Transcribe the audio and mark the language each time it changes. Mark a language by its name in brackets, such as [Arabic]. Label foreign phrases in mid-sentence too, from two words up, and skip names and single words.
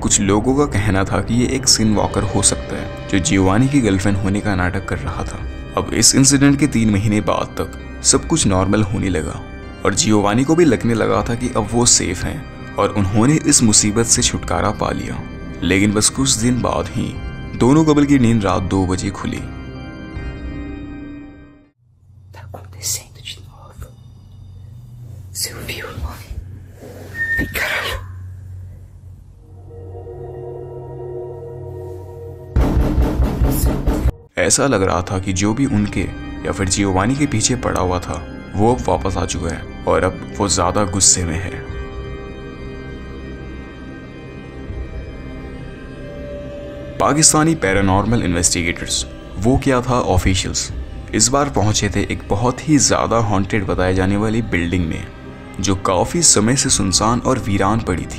[Hindi] कुछ लोगों का कहना था कि ये एक [English] sin walker [Hindi] हो सकता है जो जियोवानी की गर्लफ्रेंड होने का नाटक कर रहा था। अब इस इंसिडेंट के 3 महीने बाद तक सब कुछ नॉर्मल होने लगा और जियोवानी को भी लगने लगा था कि अब वो सेफ हैं और उन्होंने इस मुसीबत से छुटकारा पा लिया। लेकिन बस कुछ दिन बाद ही दोनों कपल की नींद रात 2 बजे खुली। [Portuguese] Tá acontecendo de novo. Você ouviu? Vem, caralho. [Hindi] ऐसा लग रहा था कि जो भी उनके या फिर जियोवानी के पीछे पड़ा हुआ था वो अब वापस आ चुका है और अब वो ज्यादा गुस्से में है। पाकिस्तानी [English] paranormal investigators, [Hindi] वो क्या था ऑफिशियल्स, इस बार पहुंचे थे एक बहुत ही ज्यादा हॉन्टेड बताए जाने वाली बिल्डिंग में जो काफी समय से सुनसान और वीरान पड़ी थी।